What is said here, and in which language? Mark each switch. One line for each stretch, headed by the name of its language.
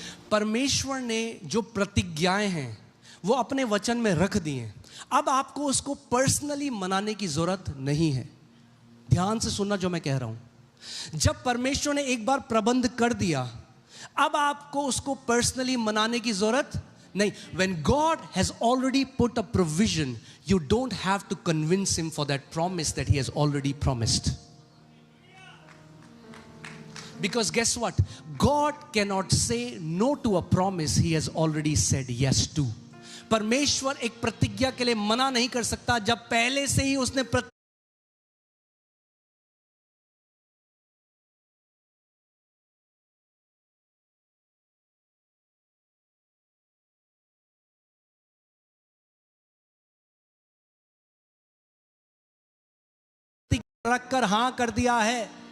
Hindi: परमेश्वर ने जो प्रतिज्ञाएं हैं वो अपने वचन में रख दी हैं। अब आपको उसको पर्सनली मनाने की जरूरत नहीं है। ध्यान से सुनना जो मैं कह रहा हूं। जब परमेश्वर ने एक बार प्रबंध कर दिया, अब आपको उसको पर्सनली मनाने की जरूरत नहीं।
English: When God has already put a provision, you don't have to convince him for that promise that he has already promised. Because guess what? God cannot say no to a promise he has already said yes to.
Hindi: परमेश्वर एक प्रतिज्ञा के लिए मना नहीं कर सकता जब पहले से ही उसने रखकर हां कर दिया है।